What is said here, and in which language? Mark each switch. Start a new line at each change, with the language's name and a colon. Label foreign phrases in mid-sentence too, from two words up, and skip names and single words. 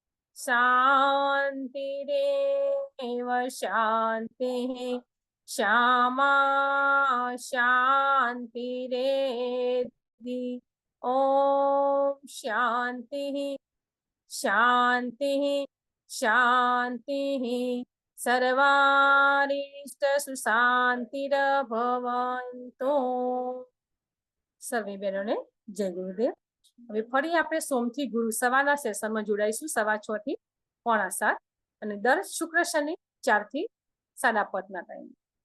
Sanskrit: शान्तिरेव शान्तिः श्यामा शान्तिरेधि ओम शांति शांति शांति सर्वारिष्ट सुशांतिर्भवन्तु.
Gujarati: સર્વે બહેનોને જય ગુરુદેવ. હવે ફરી આપણે સોમથી ગુરુ સવારના સેશનમાં જોડાઈશું 6:15 થી 6:45 અને દર શુક્ર શનિ 4 થી 5:30 ટાઈમ.